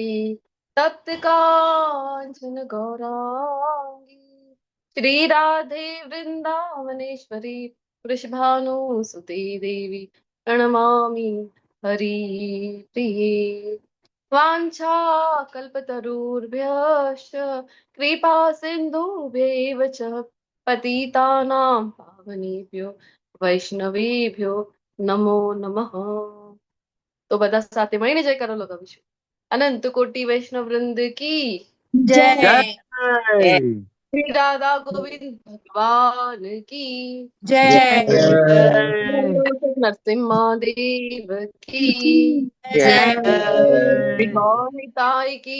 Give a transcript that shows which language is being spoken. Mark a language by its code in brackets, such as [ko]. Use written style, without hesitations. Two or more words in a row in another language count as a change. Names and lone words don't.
[sa] तप्त कांचन गौरांगी श्री राधे वृंदावनेश्वरी वृषभानुसुते देवी प्रणमामि हरिप्रिये. वाञ्छा कल्पतरुर्भ्यश्च कृपा सिन्धुभ्यैव च पतितानां पावनेभ्यो वैष्णवेभ्यो नमो नमः. [gu] તો બધા સાથે મળીને જયકારો લગાવીશું. [hi] अनंत कोटि वैष्णव वृंद की जय. श्री राधा गोविंद भगवान की जय. नरसिम्हा देव की जय. निताई की